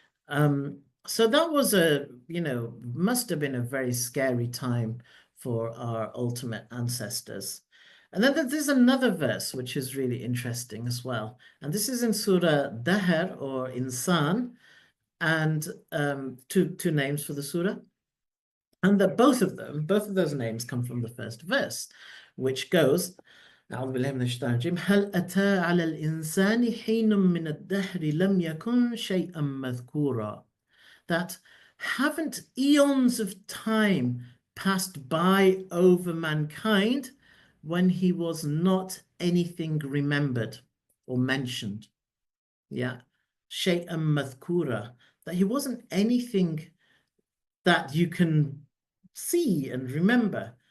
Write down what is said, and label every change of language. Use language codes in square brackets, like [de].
[en] So that was must have been a very scary time for our ultimate ancestors. And then there's another verse which is really interesting as well. And this is in Surah Dahr or Insan, and two names for the surah. And that both of those names come from the first verse, which goes, [ar] أعوذ بالله من الشيطان الرجيم هل أتى على الإنسان حين من الدهر لم يكن شيئا مذكورا. [en] That haven't eons of time passed by over mankind when he was not anything remembered or mentioned. [ar] Yeah. شيئا مذكورا. [en] That he wasn't anything that you can see and remember.